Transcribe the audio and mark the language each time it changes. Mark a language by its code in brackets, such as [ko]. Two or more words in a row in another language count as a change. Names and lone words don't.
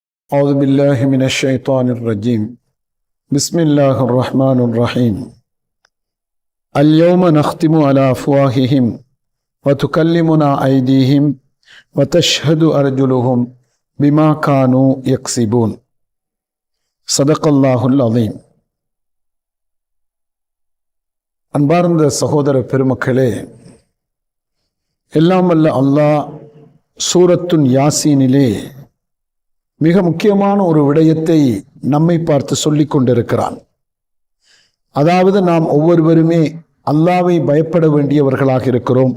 [ar] أعوذ بالله من الشيطان الرجيم بسم الله الرحمن الرحيم اليوم نختم على أفواههم وتكلمنا أيديهم وتشهد أرجلهم بما كانوا يكسبون صدق الله العظيم. [ta] அன்பார்ந்த சகோதர பெருமக்களே, எல்லாம் வல்ல அல்லாஹ் சூரத்துன் யாசீனிலே மிக முக்கியமான ஒரு விடயத்தை நம்மை பார்த்து சொல்லிக் கொண்டிருக்கிறான். அதாவது நாம் ஒவ்வொருவருமே அல்லாஹ்வை பயப்பட வேண்டியவர்களாக இருக்கிறோம்.